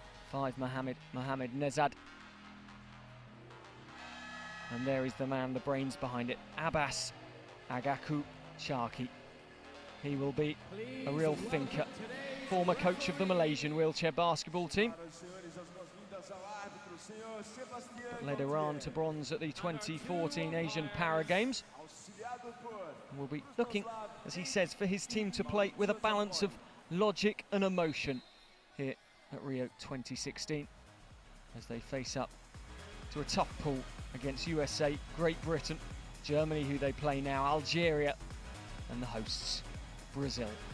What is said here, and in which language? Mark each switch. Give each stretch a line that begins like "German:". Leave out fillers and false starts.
English: 5, Mohammed Nezad. And there is the man, the brains behind it, Abbas Agaku Sharki. He will be a real thinker. Former coach of the Malaysian wheelchair basketball team.
Portuguese: Senhoras e senhores, as boas-vindas ao árbitro, senhor Sebastião
English: Led Iran to bronze at the 2014 Asian Para Games.
Portuguese: auxiliado por
English: And will be looking, as he says, for his team to play with a balance of logic and emotion here at Rio 2016 as they face up to a tough pool against USA, Great Britain, Germany, who they play now, Algeria, and the hosts, Brazil.